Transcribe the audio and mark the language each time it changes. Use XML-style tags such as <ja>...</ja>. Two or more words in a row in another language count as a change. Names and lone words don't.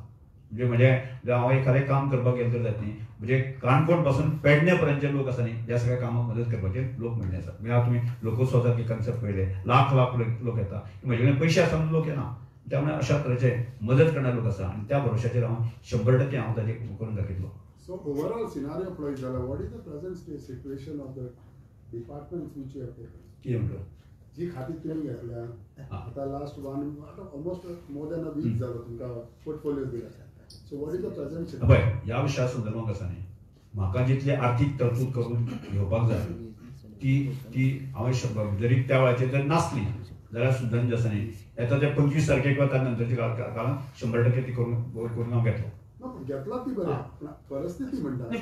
<kok>म्हणजे हांव एखादें काम करपाक गेलो तर जाता न्ही म्हणजे काणकोण पासून पेडणे पर्यंतचे लोक आसा न्ही ह्या सगळ्या कामाक मदत करपाचे लोक म्हणले आसा. म्हणजे तुमी लोकोत्सव सारखे कन्सेप्ट पळयले लाख लोक येता म्हजे कडेन पयशे आसा म्हणून लोक येना त्यामुळे अशा तरेचे मदत करणारे लोक आसा आनी त्या भरोशाचेर हांव 100% हांव ताजेर करून दाखयतलो.</kok> <en>So overall scenario played जाला what is the present state situation of the departments which you have taken?</en> <kok>कितें म्हणटलो जी खाती तुवें घेतल्या आता</kok> <en>last almost more than a week</en> <kok>जालो तुमकां पोर्टफोलियो दिला.</kok> <en>So what is the present situation?</en> <kok>पळय ह्या विशया संदर्भांत आसा न्ही म्हाका जितली आर्थीक तरतूद करून घेवपाक जाय ती हांवें जरी त्या वेळाचेर जर नासली जाल्यार सुद्दां जे आसा न्ही येता ते 25 तारखेक किंवा त्या नंतरच्या काळान 100% ती करून हांव घेतलो. घेतला ती बरें परिस्थिती म्हणटा</kok>